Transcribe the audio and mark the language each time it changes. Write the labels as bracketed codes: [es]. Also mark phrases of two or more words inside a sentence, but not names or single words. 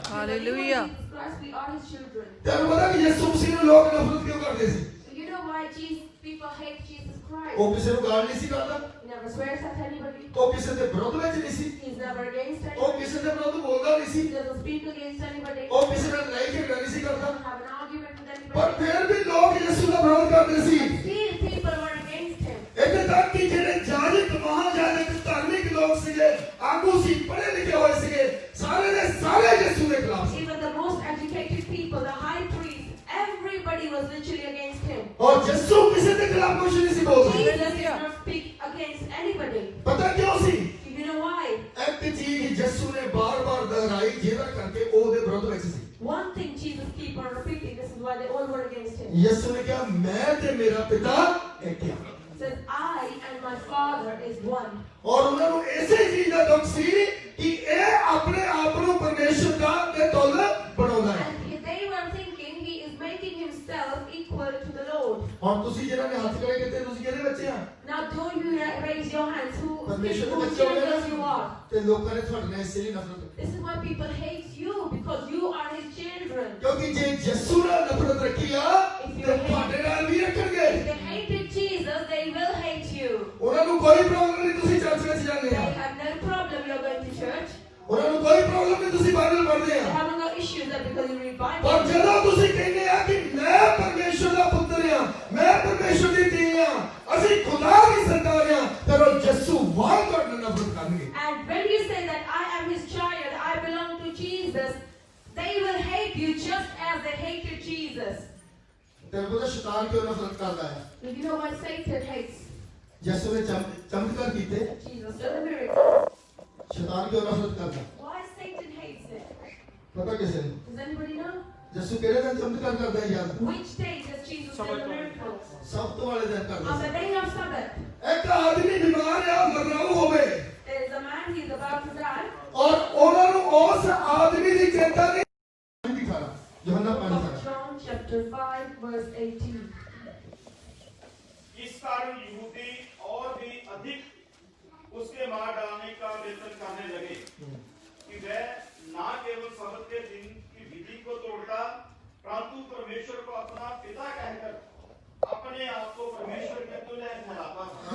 [pa] हालेलुया [en] Jesus Christ, we are His children. [pa] ਤੈਨੂੰ ਪਤਾ ਕਿ ਯਿਸੂ ਮਸੀਹ ਨੂੰ ਲੋਕ ਨਫ਼ਰਤ ਕਿਉਂ ਕਰਦੇ ਸੀ [en] So you know why people hate Jesus Christ? [pa] ਉਹ ਕਿਸੇ ਨੂੰ ਗਾਲ ਨਹੀਂ ਸੀ ਕਰਦਾ [en] He never swears at anybody. [pa] ਉਹ ਕਿਸੇ ਦੇ ਵਿਰੋਧ ਵਿੱਚ ਨਹੀਂ ਸੀ [en] He's never against [pa] ਉਹ [en] anybody. [pa] ਕਿਸੇ ਦੇ ਵਿਰੋਧ ਬੋਲਦਾ ਨਹੀਂ ਸੀ [en] He doesn't speak against anybody. He [pa] ਉਹ ਕਿਸੇ ਨਾਲ ਲੜਾਈ ਝਗੜਾ ਨਹੀਂ ਸੀ ਕਰਦਾ [en] doesn't have an argument with [pa] ਪਰ [en] anybody. [pa] ਫਿਰ ਵੀ ਲੋਕ ਯਿਸੂ ਦਾ ਵਿਰੋਧ ਕਰਦੇ ਸੀ [en] Still, people were against Him. [pa] ਇੱਥੇ ਤੱਕ ਕਿ ਜਿਹੜੇ ਜਾਜਕ ਮਹਾਜਾਜਕ ਧਾਰਮਿਕ ਲੋਕ ਸੀਗੇ ਆਗੂ ਸੀ ਪੜ੍ਹੇ ਲਿਖੇ ਹੋਏ ਸੀਗੇ ਸਾਰੇ ਦੇ ਸਾਰੇ ਯਿਸੂ ਦੇ ਖਿਲਾਫ ਸੀ [en] Even the most educated people, the high priest, everybody was literally against Him. [pa] ਔਰ ਯਿਸੂ ਕਿਸੇ ਦੇ ਖਿਲਾਫ ਕੁਝ ਨਹੀਂ ਸੀ ਬੋਲਦਾ [en] Jesus did not speak against anybody. [pa] ਪਤਾ ਕਿਉਂ ਸੀ [en] You know why? [pa] ਇੱਕ ਚੀਜ਼ ਯਿਸੂ ਨੇ ਬਾਰ-ਬਾਰ ਦੁਹਰਾਈ ਜਿਹਦਾ ਕਰਕੇ ਉਹ ਉਹਦੇ ਵਿਰੋਧ ਵਿੱਚ ਸੀ [en] One thing Jesus keep on repeating, this is why they all were against Him. [pa] ਯਿਸੂ ਨੇ ਕਿਹਾ ਮੈਂ ਤੇ ਮੇਰਾ ਪਿਤਾ ਇੱਕ ਆ [en] Says, I and my Father is one. [pa] ਔਰ ਉਹਨਾਂ ਨੂੰ ਇਸੇ ਚੀਜ਼ ਦਾ ਦੁੱਖ ਸੀ ਕਿ ਇਹ ਆਪਣੇ ਆਪ ਨੂੰ ਪਰਮੇਸ਼ਰ ਦਾ ਤੇ ਤੁਲ ਬਣਾਉਂਦਾ ਹੈ [en] And they were thinking He is making Himself equal to the Lord. [pa] ਹੁਣ ਤੁਸੀਂ ਜਿਹਨਾਂ ਨੇ ਹੱਥ ਖੜੇ ਕੀਤੇ ਤੁਸੀਂ ਕਿਹਦੇ ਬੱਚੇ ਆ [en] Now do you raise your hands? [pa] ਪਰਮੇਸ਼ਰ ਦੇ [en] Whose [pa] ਬੱਚੇ ਹੋ ਗਏ [en] children you [pa] ਨਾ [en] are? [pa] ਤੇ ਲੋਕਾਂ ਨੇ ਤੁਹਾਡੇ ਨਾਲ ਇਸੇ ਲਈ ਨਫ਼ਰਤ ਕੀਤੀ [en] This is why people hate you, because you are His children. [pa] ਕਿਉਂਕਿ ਜੇ ਯਿਸੂ ਨਾਲ ਨਫ਼ਰਤ ਰੱਖੀ ਆ ਤੇ ਤੁਹਾਡੇ ਨਾਲ ਵੀ ਰੱਖਣਗੇ [en] If they hated Jesus, they will hate you. [pa] ਉਹਨਾਂ ਨੂੰ ਕੋਈ ਪ੍ਰੋਬਲਮ ਨਹੀਂ ਤੁਸੀਂ ਚਰਚ ਵਿੱਚ ਜਾਂਦੇ [en] They [pa] ਆ [en] have no problem you're going to church. [pa] ਉਹਨਾਂ ਨੂੰ ਕੋਈ ਪ੍ਰੋਬਲਮ ਨਹੀਂ ਤੁਸੀਂ ਬਾਈਬਲ ਪੜ੍ਹਦੇ [en] They [pa] ਆ [en] haven't got issues that because you read [pa] ਪਰ [en] Bible. [pa] ਜਦੋਂ ਤੁਸੀਂ ਕਹਿੰਦੇ ਆ ਕਿ ਮੈਂ ਪਰਮੇਸ਼ਰ ਦਾ ਪੁੱਤਰ ਆ ਮੈਂ ਪਰਮੇਸ਼ਰ ਦੀ ਧੀ ਆ ਅਸੀਂ ਖੁਦਾ ਦੀ ਸੰਤਾਨ ਆ ਫਿਰ ਉਹ ਯਿਸੂ ਵਾਹ ਤੁਹਾਡੇ ਨਾਲ ਨਫ਼ਰਤ ਕਰਨਗੇ [en] And when you say that I am His child, I belong to Jesus, they will hate you just as they hated Jesus. [pa] ਤੈਨੂੰ ਪਤਾ ਸ਼ੈਤਾਨ ਕਿਉਂ ਨਫ਼ਰਤ ਕਰਦਾ ਹੈ [en] Do you know why Satan hates [pa] ਯਿਸੂ ਨੇ ਚਮਤਕਾਰ ਕੀਤੇ [en] Jesus? Done a miracle. [pa] ਸ਼ੈਤਾਨ ਕਿਉਂ ਨਫ਼ਰਤ ਕਰਦਾ [en] Why Satan hates it? [pa] ਪਤਾ ਕਿਸੇ ਨੂੰ [en] Does anybody know? [pa] ਯਿਸੂ ਕਿਹੜੇ ਦਿਨ ਚਮਤਕਾਰ ਕਰਦਾ ਹੈ ਯਾਦ [en] Which day does Jesus do the miracles? [pa] ਸਬਤ ਵਾਲੇ ਦਿਨ [en] On [pa] ਕਰਦਾ [en] the day of Sabbath, [pa] ਸੀ। ਇੱਕ ਆਦਮੀ ਬਿਮਾਰ ਆ, ਮਰਨਾਉ ਹੋਵੇ, [en] there is a man, he is about to die. [pa] ਔਰ ਉਹਨਾਂ ਨੂੰ ਉਸ ਆਦਮੀ ਦੀ ਚਿੰਤਾ ਨਹੀਂ ਦਿਖਾਣਾ। ਯੋਹੰਨਾ 5:7 [en] John chapter 5 verse 18. [hi] इस कारण यहूदी और भी अधिक उसके मार डालने का वेतन करने लगे कि वह न केवल सब्त के दिन की विधि को तोड़ता परंतु परमेश्वर को अपना पिता कहकर अपने आप को परमेश्वर के तुल्य ठहराता था।